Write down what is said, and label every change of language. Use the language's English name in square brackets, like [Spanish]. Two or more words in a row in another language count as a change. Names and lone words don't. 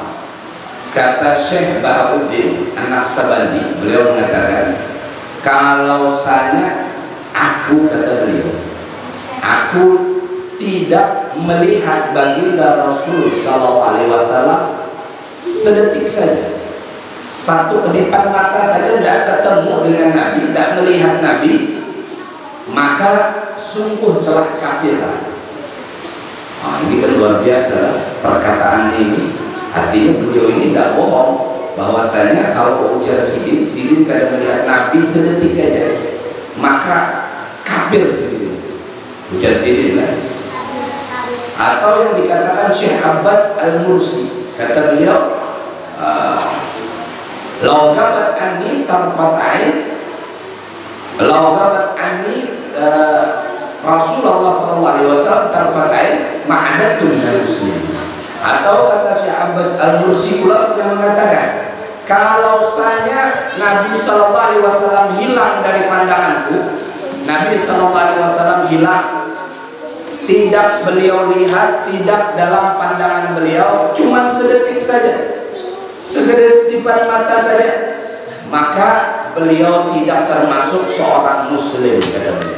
[Indonesian] Kata Syekh Bahabuddin An-Naqsabandi, beliau mengatakan, kalau saya, aku, kata beliau, aku tidak melihat baginda Rasul [Arabic] صلى الله عليه وسلم [Indonesian] sedetik saja, satu kedipan mata saja tidak ketemu dengan Nabi, tidak melihat Nabi, maka sungguh telah kafir. Ini kan luar biasa perkataan ini. Artinya beliau ini tidak bohong bahwasanya kalau [Banjar] ujar sidin kada [Indonesian] melihat Nabi sedetik saja, maka kafir sidin. [Banjar] Ujar sidin lah. [Indonesian] Atau yang dikatakan Syekh Abbas Al-Mursi, kata beliau, [Arabic] "لو غابت عني طرفتين، لو غابت عني رسول الله ﷺ طرفتين ما عددت من المسلمين." [Indonesian] Atau kata Syekh Abbas Al-Mursi pula pernah mengatakan, kalau saya Nabi SAW hilang dari pandanganku, Nabi SAW hilang, tidak beliau lihat, tidak dalam pandangan beliau, cuma sedetik saja, segedipan mata saja, maka beliau tidak termasuk seorang muslim, kata beliau.